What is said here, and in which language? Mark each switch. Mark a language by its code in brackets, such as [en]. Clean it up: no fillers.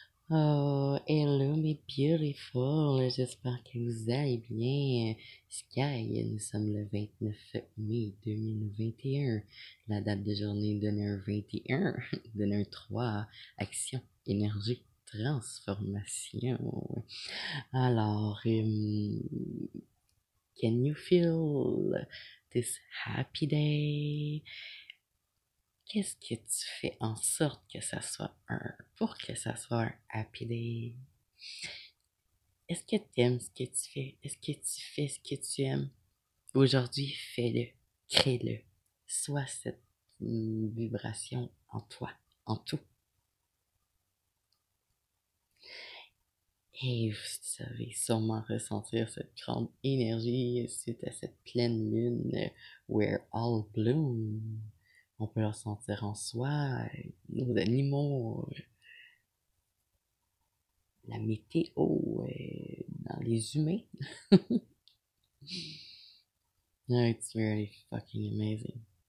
[en] Oh, hello [fr] mes beautiful, j'espère que vous allez bien. Sky, nous sommes le 29 mai 2021. La date de journée d'honneur 21, d'honneur 3, action, énergie, transformation. Alors, [en] can you feel this happy day? [fr] Qu'est-ce que tu fais en sorte que ça soit pour que ça soit un [en] happy day? [fr] Est-ce que tu aimes ce que tu fais? Est-ce que tu fais ce que tu aimes? Aujourd'hui, fais-le, crée-le. Sois cette vibration en toi, en tout. Et vous savez sûrement ressentir cette grande énergie suite à cette pleine lune [en] where all bloom. [fr] On peut le ressentir en soi, nos animaux, la météo, dans les humains. [en] No, it's very fucking amazing.